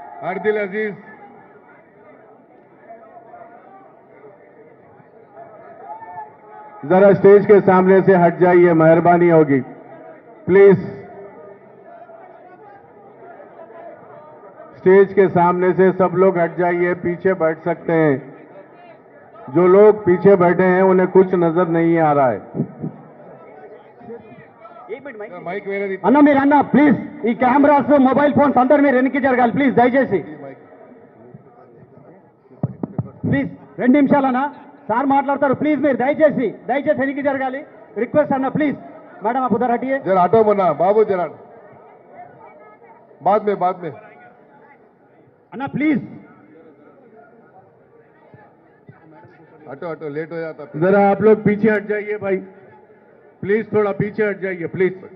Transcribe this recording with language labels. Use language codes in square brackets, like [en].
[hi] अर्दिल अजीज जरा स्टेज के सामने से हट जाइए, मेहरबानी होगी प्लीज। स्टेज के सामने से सब लोग हट जाइए, पीछे बैठ सकते हैं। जो लोग पीछे बैठे हैं उन्हें कुछ नजर नहीं आ रहा है। [te] అన్న మీరు అన్న ప్లీజ్ ఈ కెమెరాస్ మొబైల్ ఫోన్స్ అందరు మీరు వెనక్కి జరగాలి ప్లీజ్, దయచేసి ప్లీజ్ 2 నిమిషాలన్నా సార్ మాట్లాడతారు, ప్లీజ్ మీరు దయచేసి వెనక్కి జరగాలి, రిక్వెస్ట్ అన్న ప్లీజ్। [hi] मैडम आप उधर हटिए जरा हटो मुन्ना बाबू, जरा बाद में अन्ना प्लीज हटो लेट हो जाता। जरा आप लोग पीछे हट जाइए भाई, प्लीज थोड़ा पीछे हट जाइए प्लीज।